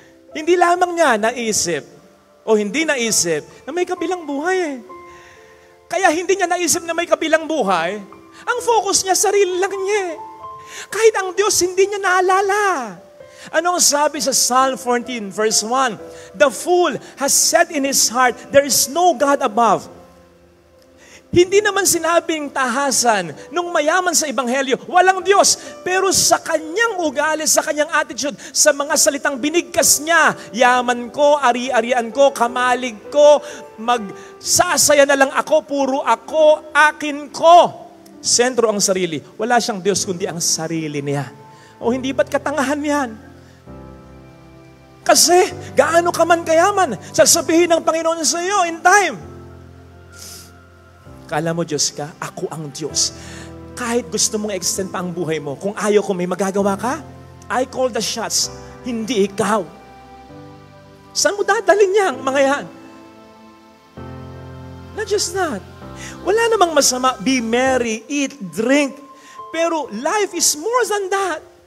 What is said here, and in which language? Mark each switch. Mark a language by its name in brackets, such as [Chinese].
[Filipino] Hindi lamang niya naisip o hindi naisip na may kabilang buhay eh. Kaya hindi niya naisip na may kabilang buhay, ang focus niya, sarili lang niya. Kahit ang Diyos, hindi niya naalala. Anong sabi sa Psalm 14 verse 1? [English] The fool has said in his heart, there is no God above. [Filipino] Hindi naman sinabing tahasan nung mayaman sa Ebanghelyo, walang Diyos. Pero sa kanyang ugali, sa kanyang attitude, sa mga salitang binigkas niya, yaman ko, ari-arian ko, kamalig ko, magsasaya na lang ako, puro ako, akin ko. Sentro ang sarili. Wala siyang Diyos kundi ang sarili niya. O hindi ba't katangahan yan? Kasi gaano ka man kayaman, sasabihin ng Panginoon sa iyo in time. Kala mo Diyos ka, ako ang Diyos. Kahit gusto mong extend pa ang buhay mo, kung ayaw ko may magagawa ka, [English] I call the shots, [Filipino] hindi ikaw. Saan mo dadalhin niya ang mga yan? [English] Not just that. [Filipino] Wala namang masama, [English] be merry, eat, drink. [Filipino] Pero [English] life is more than that.